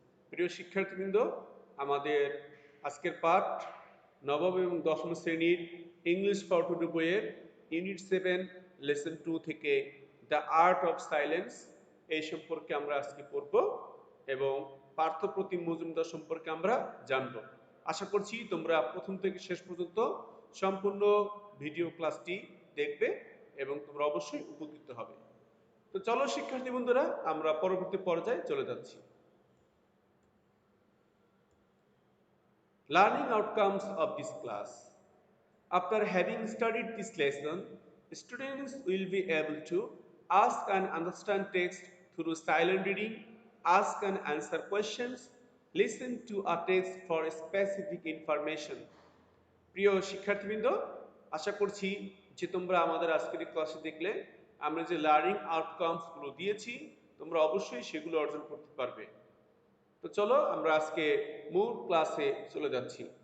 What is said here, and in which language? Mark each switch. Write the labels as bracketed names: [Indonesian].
[Bangla] প্রিয় শিক্ষার্থীবৃন্দ, আমাদের আজকের পাঠ নবম এবং দশম শ্রেণীর ইংলিশ ফর টুডে বইয়ের ইউনিট 7, লেসন 2 থেকে দ্য আর্ট অফ সাইলেন্স এই সম্পর্কে আমরা আজকে পড়ব এবং পার্থপ্রতিম মজুমদার সম্পর্কে আমরা জানব। আশা করছি তোমরা প্রথম থেকে শেষ পর্যন্ত সম্পূর্ণ ভিডিও ক্লাসটি দেখবে এবং তোমরা অবশ্যই উপকৃত হবে। তো চলো শিক্ষার্থী বন্ধুরা, আমরা পরবর্তী পর্যায়ে চলে যাচ্ছি। [English] Learning outcomes of this class. After having studied this lesson, students will be able to ask and understand text through silent reading, ask and answer questions, listen to a text for specific information. [Bangla] প্রিয় শিক্ষার্থীবৃন্দ, আশা করছি যে তোমরা আমাদের আজকের ক্লাসে দেখলে আমরা যে লার্নিং আউটকামসগুলো দিয়েছি তোমরা অবশ্যই সেগুলো অর্জন করতে পারবে। তো চলো আমরা আজকে মূল ক্লাসে চলে যাচ্ছি।